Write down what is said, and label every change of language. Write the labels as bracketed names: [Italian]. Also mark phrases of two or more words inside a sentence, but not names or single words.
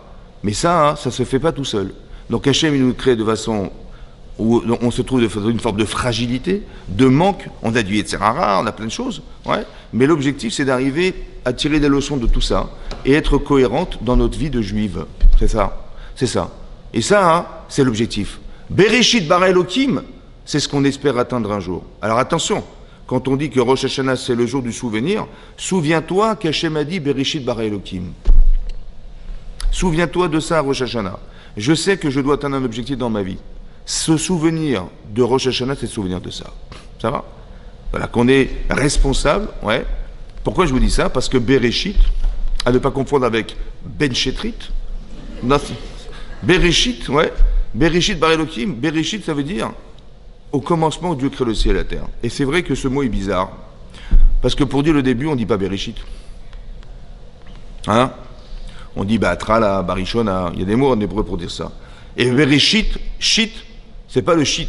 [French] Mais ça, ça ne se fait pas tout seul. Donc Hachem, il nous crée de façon où on se trouve dans une forme de fragilité, de manque. On a du Yetzirara, on a plein de choses. Ouais. Mais l'objectif, c'est d'arriver à tirer des leçons de tout ça et être cohérente dans notre vie de juive. C'est ça. C'est ça. Et ça, c'est l'objectif. [Hebrew] בראשית ברא אלוקים, [French] c'est ce qu'on espère atteindre un jour. Alors attention, quand on dit que Rosh Hashanah, c'est le jour du souvenir, souviens-toi qu'Hachem a dit [Hebrew] בראשית ברא אלוקים. [French] Souviens-toi de ça à Rosh Hashanah. Je sais que je dois atteindre un objectif dans ma vie. Ce souvenir de Rosh Hashanah, c'est le souvenir de ça. Ça va? Voilà, qu'on est responsable, ouais. Pourquoi je vous dis ça? Parce que Bereshit, à ne pas confondre avec Ben Shetrit, Bereshit, ouais. [Hebrew] בראשית ברא אלוקים. [French] Bereshit, ça veut dire au commencement où Dieu crée le ciel et la terre. Et c'est vrai que ce mot est bizarre. Parce que pour dire le début, on ne dit pas Bereshit. Hein? On dit Trala, Barishona. Il y a des mots en hébreu pour dire ça. Et Bereshit, shit, c'est pas le shit.